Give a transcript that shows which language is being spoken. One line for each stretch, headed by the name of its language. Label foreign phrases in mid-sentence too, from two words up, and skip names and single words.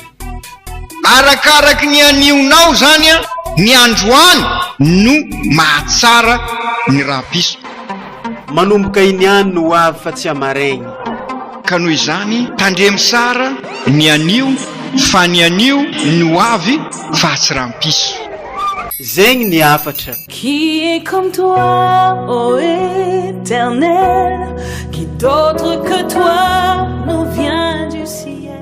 Malagasy: Arakaraky ny anionao zany a ny androany no mahatsara ny rampiso. Manomboka iniany no avy fa tsy amaraigny. Ka noho izany tandremy sara ny anio fa ny anio no avy fa tsy rampiso. Zegny ny afatra.
French: Qui est comme toi, ô Éternel, qui d'autre que toi nous vient du ciel.